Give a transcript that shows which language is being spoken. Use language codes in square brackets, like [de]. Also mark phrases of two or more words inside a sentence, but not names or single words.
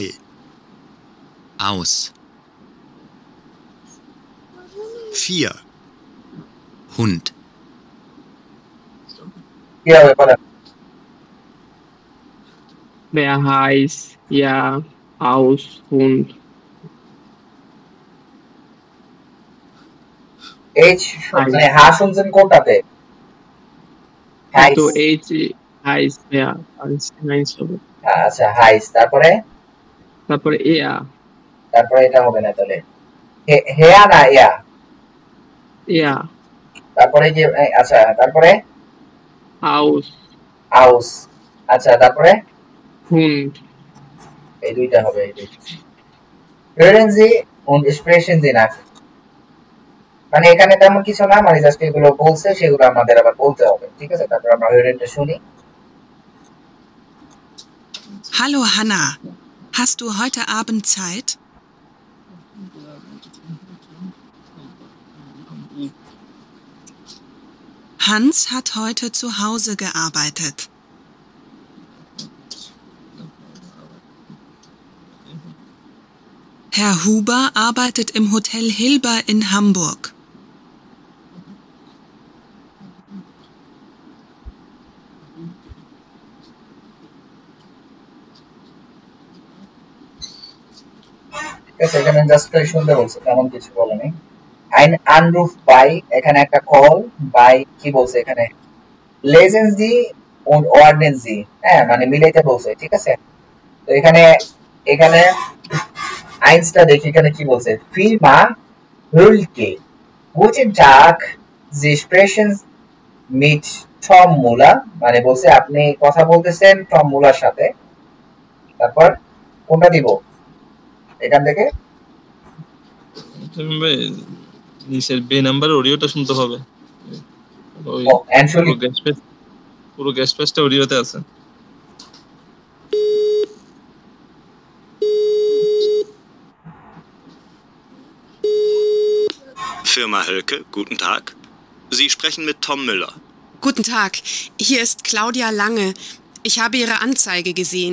[de] Aus. 4, Hund. [bn] কি হবে বলেন? [de] wer heißt, ja, aus, Hund. [bn] এইচ মানে হা শুনছেন কোনটাতে? [de] তো H heißt, wer, heißt হবে। [bn] আচ্ছা, হাইস। তারপরে তারপরে er, তারপরে এটা হবে না তাহলে। হেয়া না ইয়া? [de] er, [bn] তারপরে যে আচ্ছা, তারপরে [de] aus, [bn] আউস। আচ্ছা, তারপরে [de] Hund, [bn] এই দুইটা হবে। এই দুইটা [de] hören Sie und sprechen Sie nach। [bn] মানে এখানে তেমন কিছু না, মানে জাস্ট এগুলো বলছে সেগুলো আমাদের আবার বলতে হবে। ঠিক আছে, তারপর আমরা hörenটা শুনি। [de] Hallo Hanna, hast du heute Abend Zeit? Hans hat heute zu Hause gearbeitet. Herr Huber arbeitet im Hotel Hilber in Hamburg. [bn] এখানে জাস্ট শুনতে বলছে, তেমন কিছু বলেনি। [de] ein Anruf bei, [bn] এখানে একটা কল, বাই কি বলছে এখানে [de] lesen Sie und ordnen Sie, [bn] হ্যাঁ মানে মিলাইতে বলছে। ঠিক আছে, তো এখানে এখানে আইনসটা দেখি এখানে কি বলছে। [de] Firma Hülke, guten Tag, Sie sprechen mit Tom Müller, [bn] মানে বলছে আপনি কথা বলতেছেন টম মুলার সাথে। তারপর কোনটা দিব এখান থেকে? নিচের বে নাম্বার অডিওটা শুনতে হবে। ওই পুরো গেস্ট পেজটা অডিওতে আছে। [de] Firma Hölke, guten Tag. Sie sprechen mit Tom Müller. Guten Tag, hier ist Claudia Lange. Ich habe Ihre Anzeige gesehen.